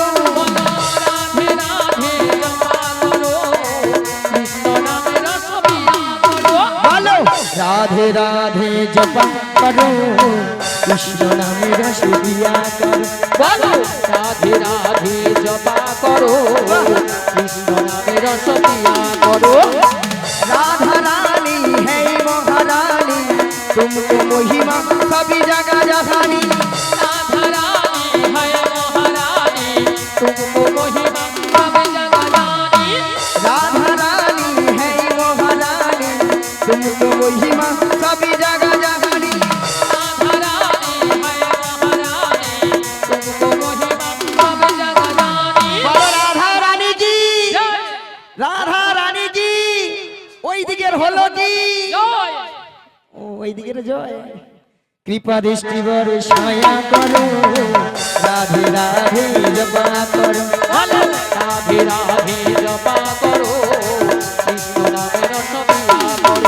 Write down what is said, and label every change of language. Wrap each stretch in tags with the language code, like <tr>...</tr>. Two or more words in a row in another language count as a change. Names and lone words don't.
<bn>বলো রাধে রাধে জপা করো কৃষ্ণ নামে রস দিয়া করো বলো রাধে রাধে জপ করো কৃষ্ণ নামে রস দিয়া করো বলো রাধে রাধে জপা করো কৃষ্ণ নামে রস দিয়া করো</bn> <hi>राधा रानी है महारानी तुमको महिमा सभी जगह जहानी राधा रानी है महारानी तुमको महिमा सब जगह जानी राधा रानी है महारानी तुमको महिमा सभी जगह जहानी राधा रानी है महारानी तुमको महिमा सब जगह जानी बोलो राधा रानी की जय राधा रानी की</hi> <bn>ওই দিকের হলো কি</bn> <hi>जय</hi> <bn>ও ওই দিকের জয় কৃপা দৃষ্টি বরে ছায়া করো রাধে রাধে জপা করো বলো রাধে রাধে জপা করো কৃষ্ণ নামে রস দিয়া করো</bn>